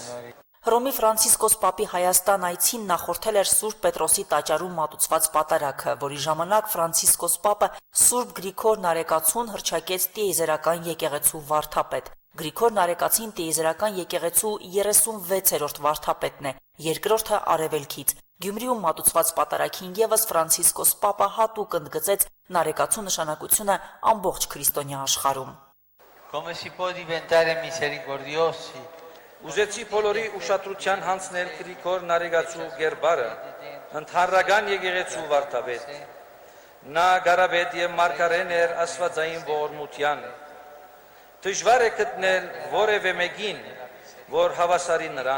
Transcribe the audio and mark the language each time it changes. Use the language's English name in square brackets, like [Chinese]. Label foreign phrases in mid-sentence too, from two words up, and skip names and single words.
[Armenian] Հռոմի Ֆրանցիսկոս պապի Հայաստան այցին նախորդել էր Սուրբ Պետրոսի տաճարում մատուցված պատարագը, որի ժամանակ Ֆրանցիսկոս պապը Սուրբ Գրիգոր Նարեկացուն հռչակեց տիեզերական եկեղեցու վարդապետ։ Գրիգոր Նարեկացին տիեզերական եկեղեցու 36-րդ վարդապետն է, երկրորդը արևելքից։ Գյումրիում մատուցված պատարագին եւս Ֆրանցիսկոս պապը հատուկ ընդգծեց Նարեկացու նշանակությունը ամբողջ քրիստոնյա աշխարհում։ [Italian] Come si può diventare misericordiosi? [Armenian] Ուզեցի բոլորի ուշադրության հանձնել Գրիգոր Նարեկացու գերբարը, ընդհանրական եկեղեցու վարդապետ։ Նա գարաբետ եւ մարգարեն էր աստվածային ողորմության։ Դժվար է գտնել որևէ մեկին, որ հավասարի նրան։